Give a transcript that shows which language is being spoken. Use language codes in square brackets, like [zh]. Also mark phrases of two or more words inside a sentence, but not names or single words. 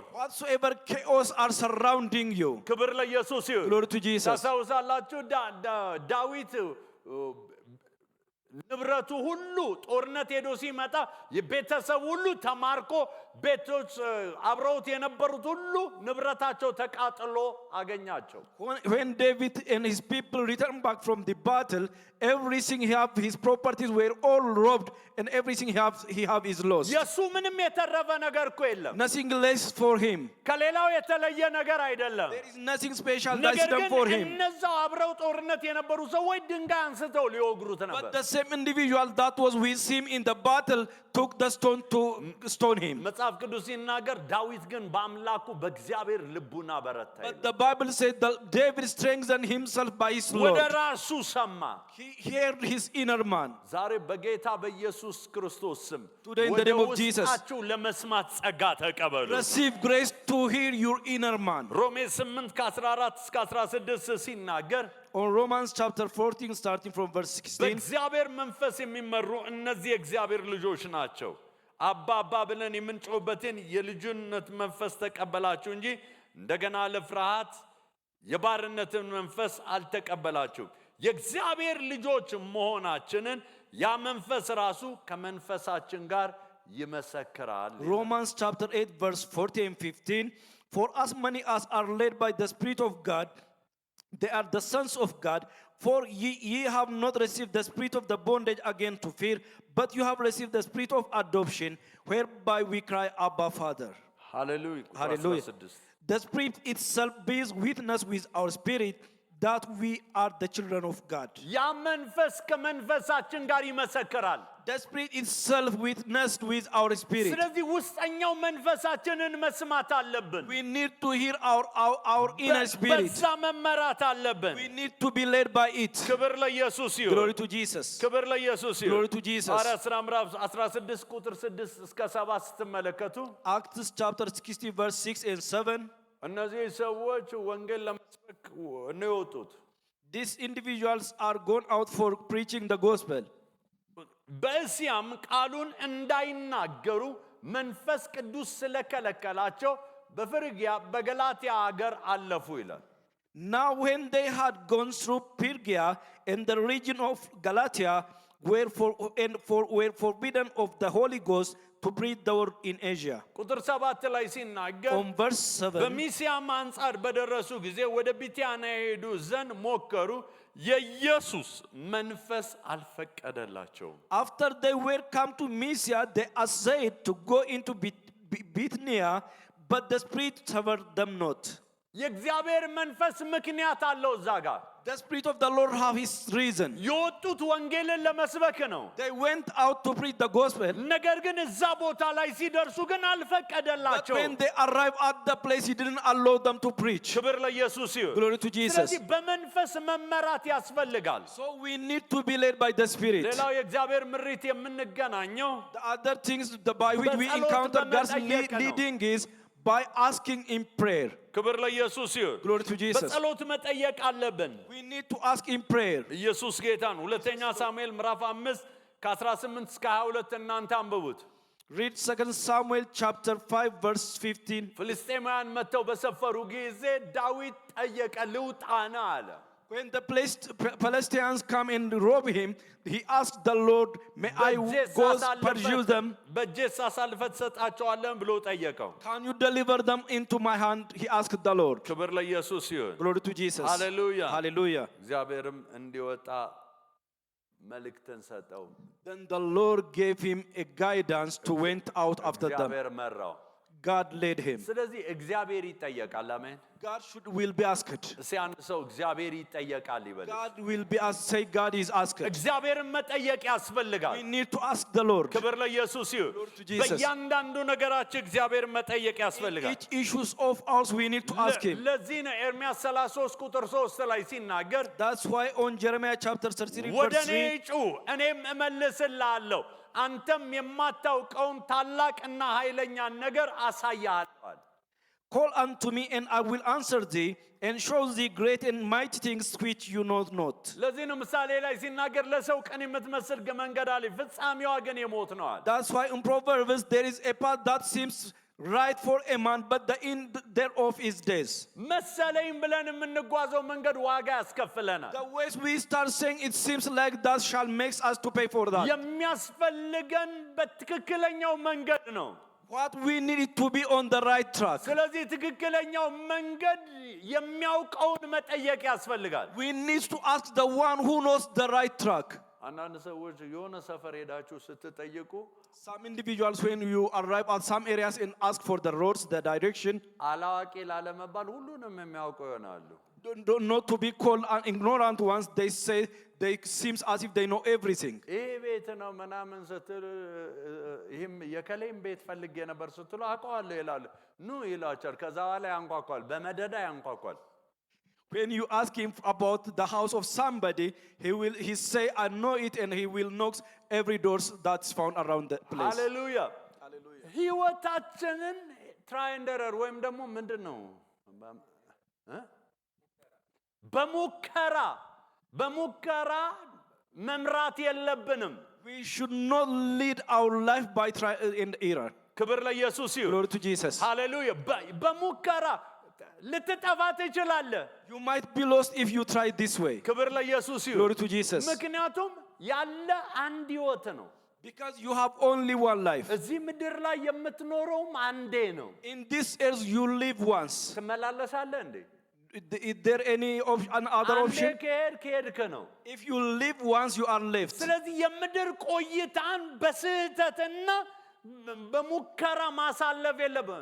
[en] Whatsoever chaos are surrounding you. [am] ክብር ለኢየሱስ ይሁን። [en] Glory to Jesus. [am] ታስታውሳላችሁ ዳዊት ንብረቱ ሁሉ ጦርነት ሄዶ ሲመጣ የቤተሰብ ሁሉ ተማርኮ ቤቶች አብረውት የነበሩት ሁሉ ንብረታቸው ተቃጥሎ አገኛቸው። [en] When David and his people returned back from the battle, everything he have, his properties were all robbed, and everything he have is lost. [am] የሱ ምንም የተረፈ ነገር እኮ የለም። [en] Nothing less for him. [am] ከሌላው የተለየ ነገር አይደለም። [en] There is nothing special that's [am] ነገር [en] done [am] ግን [en] for him. [am] እነዛው አብረው ጦርነት የነበሩ ሰዎች ድንጋይ አንስተው ሊወግሩት [en] But [am] ነበር። [en] the same individual that was with him in the battle took the stone to stone him. [am] መጽሐፍ ቅዱስ ሲናገር ዳዊት ግን በአምላኩ በእግዚአብሔር ልቡና በረታ [en] But [am] ይላል። [en] the Bible said that David strengthened himself by his [am] ወደ [en] Lord. [am] ራሱ ሰማ። [en] He heard his inner man. [am] ዛሬ በጌታ በኢየሱስ ክርስቶስ ስም [en] Today in the [am] ወደ [en] name of Jesus, [am] ውስጣችሁ ለመስማት ጸጋ ተቀበሉ። [en] receive grace to hear your inner man. [am] ሮሜ 8 ከ14 እስከ 16 ሲናገር [en] On Romans chapter 14, starting from verse 16, [am] በእግዚአብሔር መንፈስ የሚመሩ እነዚህ የእግዚአብሔር ልጆች ናቸው። አባ አባ ብለን የምንጮህበትን የልጅነት መንፈስ ተቀበላችሁ እንጂ እንደገና ለፍርሃት የባርነትን መንፈስ አልተቀበላችሁም። የእግዚአብሔር ልጆች መሆናችንን ያ መንፈስ ራሱ ከመንፈሳችን ጋር ይመሰክራል። [en] Romans chapter 8, verse 14 and 15, for as many as are led by the Spirit of God, they are the sons of God. For ye have not received the spirit of the bondage again to fear, but you have received the spirit of adoption, whereby we cry, Abba, Father. [am] ሃሌሉያ። [en] Hallelujah. The Spirit itself bears witness with our spirit that we are the children of God. [am] ያ መንፈስ ከመንፈሳችን ጋር ይመሰክራል። [en] The Spirit itself witnessed with our spirit. [am] ስለዚህ ውስጠኛው መንፈሳችንን መስማት አለብን። [en] We need to hear our inner spirit. [am] በዛ መመራት አለብን። [en] We need to be led by it. [am] ክብር ለኢየሱስ ይሁን። [en] Glory to Jesus. [am] ክብር ለኢየሱስ ይሁን። [en] Glory to Jesus. [am] ሐዋርያት ሥራ ምዕራፍ 16 ቁጥር 6 እስከ 7 ስትመለከቱ [en] Acts chapter 60 verse 6 and 7. [am] እነዚህ ሰዎች ወንጌል ለመስበክ ነው የወጡት። [en] These individuals are gone out for preaching the gospel. [am] በእስያም ቃሉን እንዳይናገሩ መንፈስ ቅዱስ ስለከለከላቸው በፍርግያ በገላትያ ሀገር አለፉ ይላል። [en] Now when they had gone through Phrygia and the region of Galatia, were forbidden of the Holy Ghost to preach the word in Asia. [am] ቁጥር 7 ላይ ሲናገር [en] On verse 7, [am] በሚስያም አንጻር በደረሱ ጊዜ ወደ ቢታንያ ሄዱ ዘንድ ሞከሩ፣ የኢየሱስ መንፈስ አልፈቀደላቸውም። [en] after they were come to Mysia, they essayed to go into Bithynia, but the Spirit suffered them not. [am] የእግዚአብሔር መንፈስ ምክንያት አለው እዛ ጋር። [en] The Spirit of the Lord have his reason. [am] የወጡት ወንጌልን ለመስበክ ነው። [en] They went out to preach the gospel. [am] ነገር ግን እዛ ቦታ ላይ ሲደርሱ ግን [en] But [am] አልፈቀደላቸው። [en] when they arrived at the place, he didn't allow them to preach. [am] ክብር ለኢየሱስ ይሁን። [en] Glory to Jesus. [am] ስለዚህ በመንፈስ መመራት ያስፈልጋል። [en] So we need to be led by the Spirit. [am] ሌላው የእግዚአብሔር ምሪት የምንገናኘው [en] The other things by which we [am] በጸሎት [en] encounter God's [am] በመጠየቅ ነው። [en] leading is by asking in prayer. [am] ክብር ለኢየሱስ ይሁን። [en] Glory to Jesus. [am] በጸሎት መጠየቅ አለብን። [en] We need to ask in prayer. [am] ኢየሱስ ጌታ ነው። ሁለተኛ ሳሙኤል ምዕራፍ 5 ከ18 እስከ 22 እናንተ አንብቡት። [en] Read 2 Samuel chapter 5 verse 15. [am] ፍልስጤማውያን መጥተው በሰፈሩ ጊዜ ዳዊት ጠየቀ፣ ልውጣና አለ። [en] When the Palestinians come and rob him, he asked the Lord, may I go pursue them? [am] በእጄስ አሳልፈህ ትሰጣቸዋለህ ብሎ ጠየቀው። [en] Can you deliver them into my hand? He asked the Lord. [am] ክብር ለኢየሱስ ይሁን። [en] Glory to Jesus. Hallelujah. Hallelujah. [am] እግዚአብሔርም እንዲወጣ መልእክትን ሰጠው። [en] Then the Lord gave him a guidance to went out after them. [am] እግዚአብሔር መራው። [en] God led him. [am] ስለዚህ እግዚአብሔር ይጠየቃል። አሜን። [en] God will be asked. [am] እስኪ አንድ ሰው እግዚአብሔር ይጠየቃል ይበል። [en] God will be asked. Say God is asked. [am] እግዚአብሔርን መጠየቅ ያስፈልጋል። [en] We need to ask the Lord. [am] ክብር ለኢየሱስ ይሁን። [en] Glory to Jesus. [am] በእያንዳንዱ ነገራችን እግዚአብሔርን መጠየቅ ያስፈልጋል። [en] Each issues of ours we need to ask him. [am] ለዚህ ነው ኤርምያስ 33 ቁጥር 3 ላይ ሲናገር [en] That's why on Jeremiah chapter 33 [am] ወደ [en] verse [am] እኔ [en] 3, [am] ጩኽ እኔም እመልስልሃለሁ አንተም የማታውቀውን ታላቅና ኃይለኛን ነገር አሳይሃለሁ። [en] call unto me and I will answer thee and show thee great and mighty things which you know not. [am] ለዚህ ነው ምሳሌ ላይ ሲናገር ለሰው ቀን የምትመስል መንገድ አለ ፍጻሜዋ ግን የሞት ነው አለ። [en] That's why in Proverbs there is a path that seems right for a man, but the end thereof is death. [am] መሰለኝ ብለን የምንጓዘው መንገድ ዋጋ ያስከፍለናል። [en] The ways we start saying it seems like that shall makes us to pay for that. [am] የሚያስፈልገን በትክክለኛው መንገድ ነው። [en] What we need it to be on the right track. [am] ስለዚህ ትክክለኛው መንገድ የሚያውቀውን መጠየቅ ያስፈልጋል። [en] We need to ask the one who knows the right track. [am] አንዳንድ ሰዎች የሆነ ሰፈር ሄዳችሁ ስትጠይቁ [en] Some individuals when you arrive at some areas and ask for the roads, the direction, [am] አላዋቂ ላለመባል ሁሉንም የሚያውቁ ይሆናሉ። [en] not to be called ignorant ones, they say they seems as if they know everything. [am] ይሄ ቤት ነው ምናምን ስትል ይህም የከሌም ቤት ፈልጌ ነበር ስትሉ አውቀዋለሁ ይላሉ። ኑ ይላቸዋል። ከዛ በኋላ ያንኳኳል፣ በመደዳ ያንኳኳል። [en] When you ask him about the house of somebody, he say I know it, and he will knock every doors that's found around the place. [am] ሃሌሉያ ህይወታችንን [en] try and error [am] ወይም ደግሞ ምንድን ነው በሙከራ መምራት የለብንም። [en] We should not lead our life by trial and error. [am] ክብር ለኢየሱስ ይሁን። [en] Glory to Jesus. [am] ሃሌሉያ በሙከራ ልትጠፋ ትችላለህ። [en] You might be lost if you try this way. [am] ክብር ለኢየሱስ ይሁን። [en] Glory to Jesus. [am] ምክንያቱም ያለ አንድ ህይወት ነው። [en] Because you have only one life. [am] እዚህ ምድር ላይ የምትኖረውም አንዴ ነው። [en] In this earth you live once. [am] ትመላለሳለህ እንዴ? [en] Is there any other option? [am] ከሄድክ ነው። [en] If you live once, you are left. [am] ስለዚህ የምድር ቆይታን በስህተትና በሙከራ ማሳለፍ የለብህም።